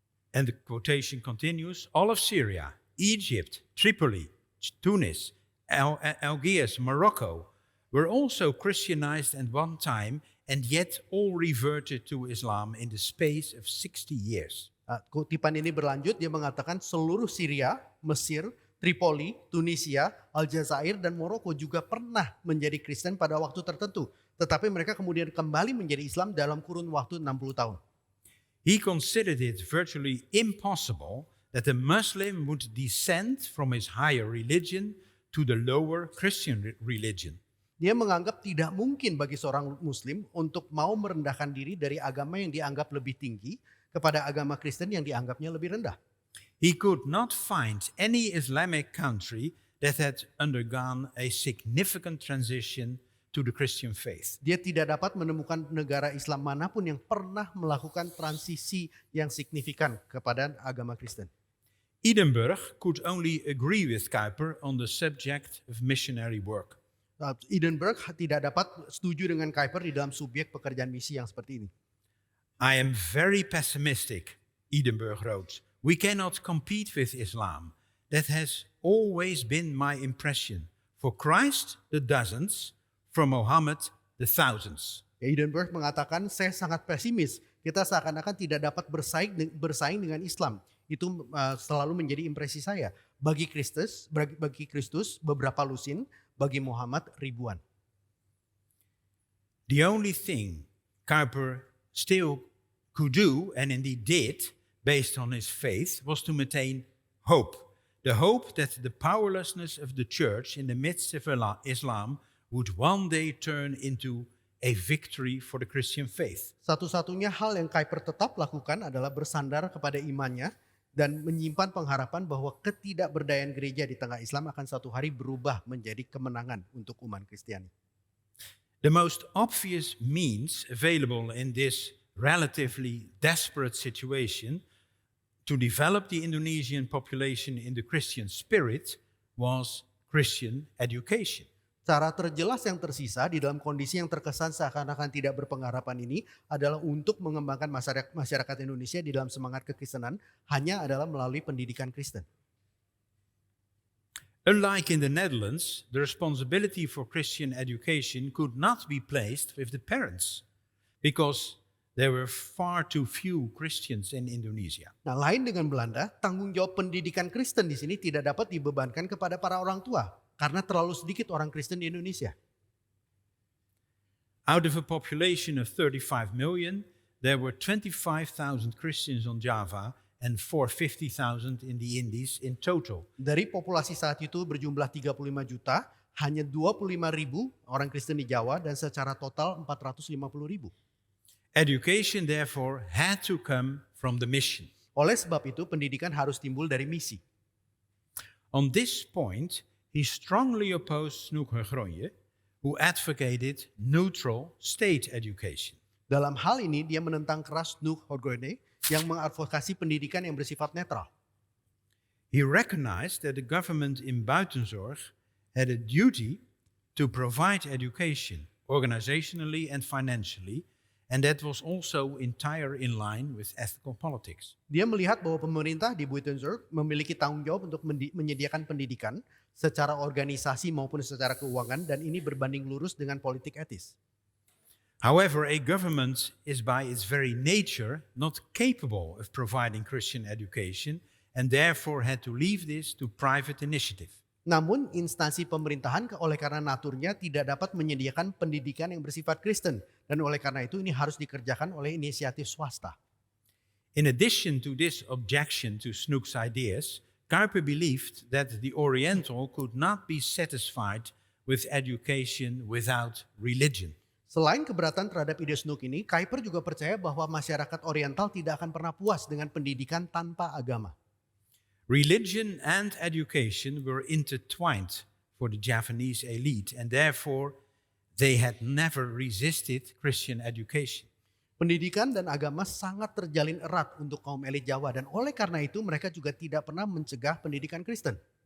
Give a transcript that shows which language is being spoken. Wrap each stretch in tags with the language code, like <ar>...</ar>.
<en>And the quotation continues, all of Syria, Egypt, Tripoli, Tunis, Algiers, Morocco were also Christianized at one time and yet all reverted to Islam in the space of 60 years.</en> <id>Kutipan ini berlanjut, dia mengatakan seluruh Syria, Mesir, Tripoli, Tunisia, Aljazair, dan Maroko juga pernah menjadi Kristen pada waktu tertentu. Tetapi mereka kemudian kembali menjadi Islam dalam kurun waktu 60 tahun.</id> <en>He considered it virtually impossible that a Muslim would descend from his higher religion to the lower Christian religion.</en> <id>Dia menganggap tidak mungkin bagi seorang Muslim untuk mau merendahkan diri dari agama yang dianggap lebih tinggi kepada agama Kristen yang dianggapnya lebih rendah.</id> <en>He could not find any Islamic country that had undergone a significant transition to the Christian faith.</en> <id>Dia tidak dapat menemukan negara Islam manapun yang pernah melakukan transisi yang signifikan kepada agama Kristen.</id> <en>Edinburgh could only agree with Kuyper on the subject of missionary work.</en> <id>Edinburgh tidak dapat setuju dengan Kuyper di dalam subjek pekerjaan misi yang seperti ini.</id> <en>I am very pessimistic, Edinburgh wrote. We cannot compete with Islam. That has always been my impression. For Christ, the dozens. For Muhammad, the thousands.</en> <id>Edinburgh mengatakan, saya sangat pesimis. Kita seakan-akan tidak dapat bersaing dengan Islam. Itu selalu menjadi impresi saya. Bagi Kristus beberapa lusin, bagi Muhammad ribuan.</id> <en>The only thing Kuyper still could do, and indeed did, based on his faith, was to maintain hope. The hope that the powerlessness of the church in the midst of Islam would one day turn into a victory for the Christian faith.</en> <id>Satu-satunya hal yang Kuyper tetap lakukan adalah bersandar kepada imannya dan menyimpan pengharapan bahwa ketidakberdayaan gereja di tengah Islam akan suatu hari berubah menjadi kemenangan untuk umat Kristiani.</id> <en>The most obvious means available in this relatively desperate situation to develop the Indonesian population in the Christian spirit was Christian education.</en> <id>Cara terjelas yang tersisa di dalam kondisi yang terkesan seakan-akan tidak berpengharapan ini adalah untuk mengembangkan masyarakat Indonesia di dalam semangat kekristenan hanya adalah melalui pendidikan Kristen.</id> <en>Unlike in the Netherlands, the responsibility for Christian education could not be placed with the parents because there were far too few Christians in Indonesia.</en> <id>Nah, lain dengan Belanda, tanggung jawab pendidikan Kristen di sini tidak dapat dibebankan kepada para orang tua karena terlalu sedikit orang Kristen di Indonesia.</id> <en>Out of a population of 35 million, there were 25,000 Christians on Java and 450,000 in the Indies in total.</en> <id>Dari populasi saat itu berjumlah 35 juta, hanya 25 ribu orang Kristen di Jawa dan secara total 450 ribu.</id> <en>Education therefore had to come from the mission.</en> <id>Oleh sebab itu pendidikan harus timbul dari misi.</id> <en>On this point, he strongly opposed Snoek Hugronje, who advocated neutral state education.</en> <id>Dalam hal ini dia menentang keras Snoek Hugronje yang mengadvokasi pendidikan yang bersifat netral.</id> <en>He recognized that the government in Buitenzorg had a duty to provide education, organizationally and financially, and that was also entirely in line with ethical politics.</en> <id>Dia melihat bahwa pemerintah di Buitenzorg memiliki tanggung jawab untuk menyediakan pendidikan secara organisasi maupun secara keuangan dan ini berbanding lurus dengan politik etis.</id> <en>However, a government is by its very nature not capable of providing Christian education and therefore had to leave this to private initiative.</en> <id>Namun instansi pemerintahan oleh karena naturnya tidak dapat menyediakan pendidikan yang bersifat Kristen dan oleh karena itu ini harus dikerjakan oleh inisiatif swasta.</id> <en>In addition to this objection to Snoek's ideas, Kuyper believed that the Oriental could not be satisfied with education without religion.</en> <id>Selain keberatan terhadap ide Snoek ini, Kuyper juga percaya bahwa masyarakat Oriental tidak akan pernah puas dengan pendidikan tanpa agama.</id> <en>Religion and education were intertwined for the Javanese elite and therefore they had never resisted Christian education.</en> <id>Pendidikan dan agama sangat terjalin erat untuk kaum elit Jawa dan oleh karena itu mereka juga tidak pernah mencegah pendidikan Kristen.</id>